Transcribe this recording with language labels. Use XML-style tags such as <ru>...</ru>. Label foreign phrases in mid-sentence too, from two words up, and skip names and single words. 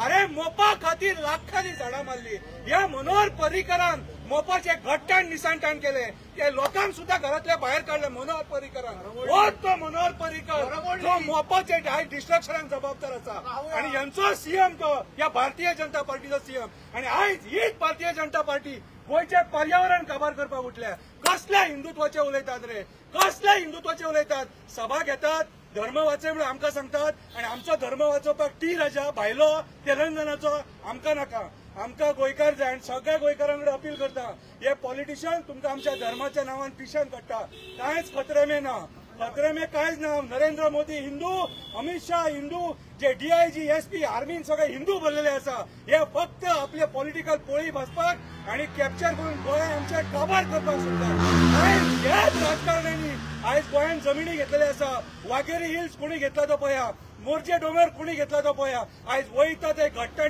<kok>अरे मोपा खातीर लाखांनी झाडां मारली. ह्या मनोहर पर्रीकरान मोपाचे घट्टाण निसांटाण केले ते लोकांक सुद्धा घरातल्या बाहेर काढले मनोहर पर्रीकरान हो तो मनोहर पर्रीकर जो मोपाचे डिस्ट्रक्शनाक जबाबदार आसा आणि यांचो सीएम तो या भारतीय जनता पार्टीचो सीएम आणि आयज हीच भारतीय जनता पार्टी गोयचे पर्यावरण काबार करपाक उठल्या कसल्या हिंदुत्वाचे उलयतात रे कसल्या हिंदुत्वाचे उलयतात सभा घेतात धर्म वाचय म्हणून आमकां सांगतात आणि आमचो धर्म वाचोवपाक टी राजा भायलो तेलंगणाचो आमकां नाका आमकां गोंयकार जाय आनी सगळ्या गोंयकारांकडे अपील करता हे पॉलिटिशियन तुमकां आमच्या धर्माच्या नांवान पिशेन काडटा कांयच</kok> <hi>खतरे में</hi> <kok>ना</kok> <hi>खतरे में</hi> <kok>कांयच ना नरेंद्र मोदी हिंदू अमित शाह हिंदू जे डीआयजी एसपी आर्मीन सगळे हिंदू भरलेले आसा हे फक्त आपले पॉलिटिकल पोळी भाजपाक आणि कॅप्चर करून गोंय आमचे काबार करपाक सोदतात आयज हेच राजकारण्यांनी आयज गोंयान जमिनी घेतलेले आसा वाघेरी हिल्स कोणी घेतला तो पळया मोर्जे डोंगर कोणी घेतला तो पळया आयज वयता ते घट्टाण</kok>